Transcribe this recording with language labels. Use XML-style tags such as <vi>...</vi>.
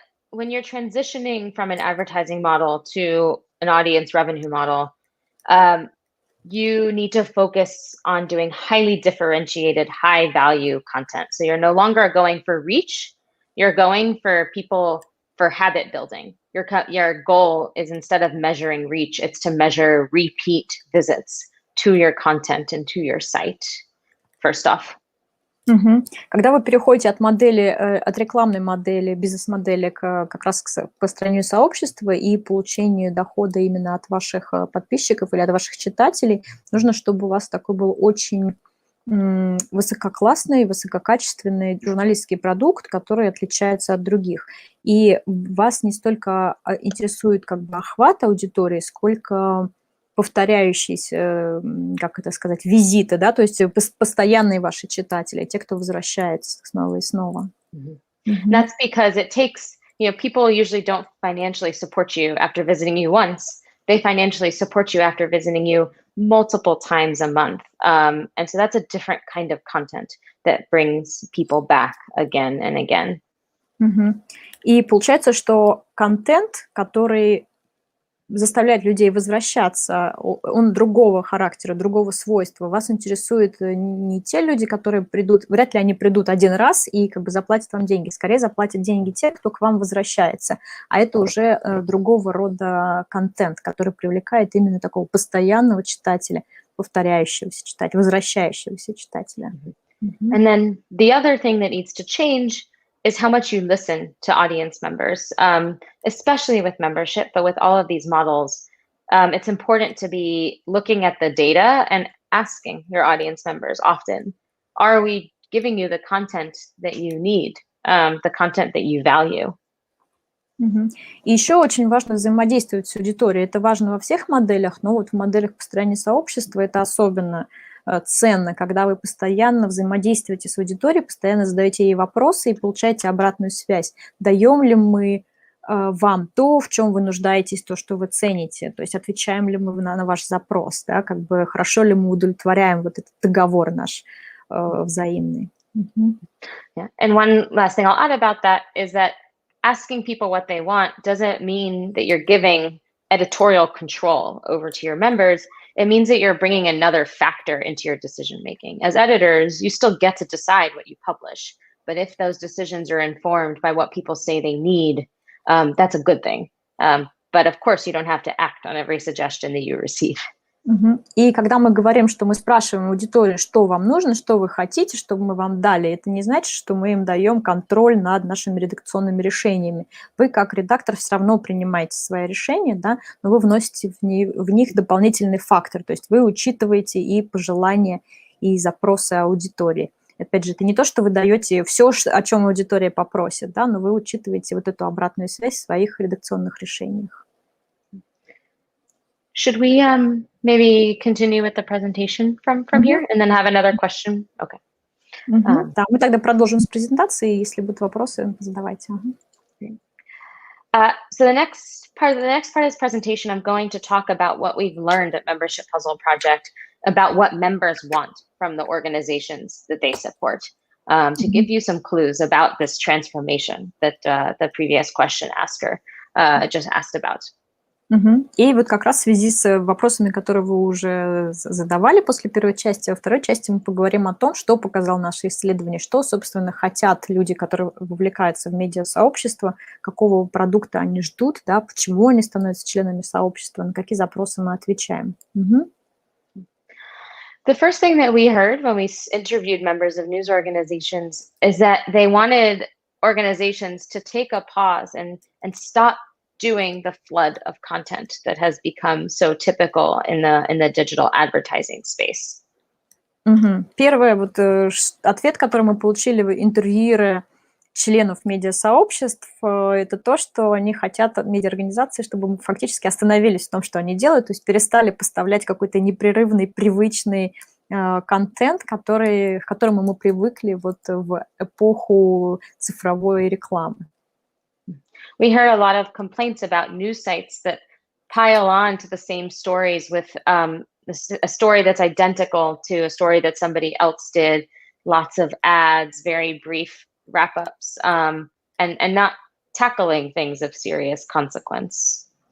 <en>When you're transitioning from an advertising model to an audience revenue model, you need to focus on doing highly differentiated, high value content. So you're no longer going for reach, you're going for people for habit building. Your goal is, instead of measuring reach, it's to measure repeat visits to your content and to your site, first off.</en> <ru>Когда вы переходите от рекламной модели, бизнес-модели как раз к построению сообщества и получению дохода именно от ваших подписчиков или от ваших читателей, нужно, чтобы у вас такой был очень высококлассный, высококачественный журналистский продукт, который отличается от других. И вас не столько интересует как бы охват аудитории, сколько повторяющиеся, как это сказать, визиты, да, то есть постоянные ваши читатели, те, кто возвращается снова и снова.</ru> <en>That's because it takes, people usually don't financially support you after visiting you once. They financially support you after visiting you multiple times a month. And so that's a different kind of content that brings people back again and again.</en> <ru>И получается, что контент, который заставляет людей возвращаться, он другого характера, другого свойства. Вас интересуют не те люди, которые придут, вряд ли они придут один раз и как бы заплатят вам деньги. Скорее заплатят деньги те, кто к вам возвращается. А это уже другого рода контент, который привлекает именно такого постоянного читателя, повторяющегося читателя, возвращающегося читателя.</ru> <en>And then the other thing that needs to change is how much you listen to audience members, especially with membership, but with all of these models, it's important to be looking at the data and asking your audience members often, are we giving you the content that you need, the content that you value?</en> <ru>И еще очень важно взаимодействовать с аудиторией. Это важно во всех моделях, но вот в моделях построения сообщества это особенно ценно, когда вы постоянно взаимодействуете с аудиторией, постоянно задаете ей вопросы и получаете обратную связь. Даем ли мы вам то, в чем вы нуждаетесь, то, что вы цените, то есть отвечаем ли мы на ваш запрос, да, как бы хорошо ли мы удовлетворяем вот этот договор наш взаимный.</ru> <en>Yeah. And one last thing I'll add about that is that asking people what they want doesn't mean that you're giving editorial control over to your members. It means that you're bringing another factor into your decision making. As editors, you still get to decide what you publish, but if those decisions are informed by what people say they need, that's a good thing. But of course, you don't have to act on every suggestion that you receive.</en> <ru>И когда мы говорим, что мы спрашиваем аудиторию, что вам нужно, что вы хотите, чтобы мы вам дали, это не значит, что мы им даем контроль над нашими редакционными решениями. Вы, как редактор, все равно принимаете свои решения, да, но вы вносите в них дополнительный фактор, то есть вы учитываете и пожелания, и запросы аудитории. Опять же, это не то, что вы даете все, о чем аудитория попросит, да, но вы учитываете вот эту обратную связь в своих редакционных решениях.</ru> <en>Should we maybe continue with the presentation from here and then have another question? Okay.</en> <ru>Да, мы тогда продолжим с презентацией. Если будут вопросы, задавайте.</ru> <en>So the next part of this presentation, I'm going to talk about what we've learned at Membership Puzzle Project about what members want from the organizations that they support, to give you some clues about this transformation that the previous question asker just asked about.</en> <ru>И вот как раз в связи с вопросами, которые вы уже задавали после первой части, во второй части мы поговорим о том, что показало наше исследование, что, собственно, хотят люди, которые вовлекаются в медиасообщество, какого продукта они ждут, да, почему они становятся членами сообщества, на какие запросы мы отвечаем.</ru> <en>The first thing that we heard when we interviewed members of news organizations is that they wanted organizations to take a pause and stop doing the flood of content that has become so typical in the digital advertising space.</en> <ru>Первый вот ответ, который мы получили в интервьюе членов медиасообществ, это то, что они хотят от медиаорганизации, чтобы мы фактически остановились в том, что они делают, то есть перестали поставлять какой-то непрерывный, привычный контент, к которому мы привыкли вот в эпоху цифровой рекламы.</ru> <en>We heard a lot of complaints about news sites that pile on to the same stories with a story that's identical to a story that somebody else did, lots of ads, very brief wrap-ups, and not tackling things of serious consequence.</en>